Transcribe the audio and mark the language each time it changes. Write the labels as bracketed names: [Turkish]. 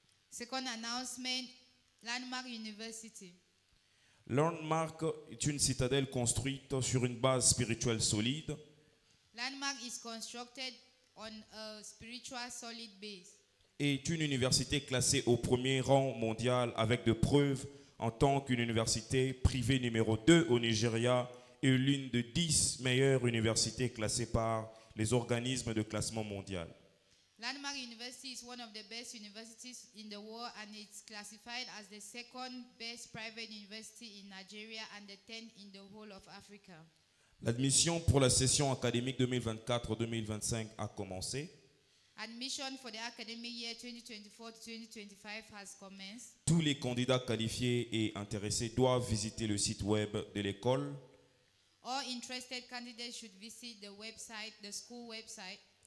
[English] Second announcement, Landmark University. [French] Landmark est une citadelle construite sur une base spirituelle solide. [English] Landmark is constructed on a spiritual solid base. [French] Et est une université classée au premier rang mondial avec de preuves en tant qu'une université privée numéro 2 au Nigeria et l'une des 10 meilleures universités classées par les organismes de classement mondial. [English] Landmark University is one of the best universities in the world and it's classified as the second best private university in Nigeria and the 10th in the whole of Africa. [French] L'admission pour la session académique 2024-2025 a commencé. [English] Admission for the academic year 2024-2025 has commenced. [French] Tous les candidats qualifiés et intéressés doivent visiter le site web de l'école. [English] All interested candidates should visit the website, the school website,